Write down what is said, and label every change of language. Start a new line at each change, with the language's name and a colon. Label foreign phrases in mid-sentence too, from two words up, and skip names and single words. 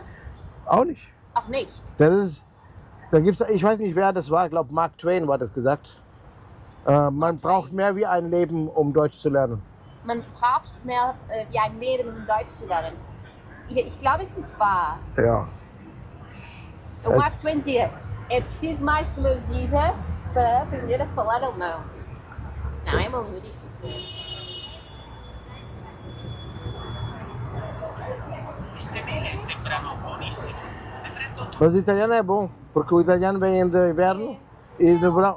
German: Auch nicht. auch nicht. Da gibt's, ich weiß nicht, wer das war, ich glaube Mark Twain war das gesagt. Man braucht mehr wie ein Leben, um Deutsch zu lernen. Man braucht mehr wie ein Leben, um Deutsch zu lernen. Ich glaube, es ist wahr. Ja.
Portuguese: O Mark Twain dizia, é preciso mais de uma vida para aprender a falar alemão. Não, é uma língua difícil. Mas o italiano é bom, porque o italiano vem de inverno e de verão.